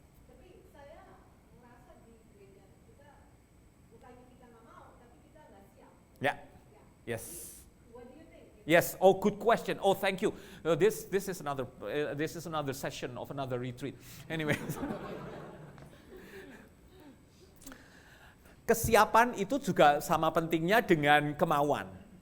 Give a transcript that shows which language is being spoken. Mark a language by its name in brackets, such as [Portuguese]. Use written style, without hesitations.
[Indonesian] Tapi saya merasa di gereja kita bukannya kita nggak mau, tapi kita nggak siap. Ya. Yes. [English] What do you think? Yes. Oh, good question. Oh, thank you. This is another session of another retreat. Anyway. [Indonesian] Kesiapan itu juga sama pentingnya dengan kemauan.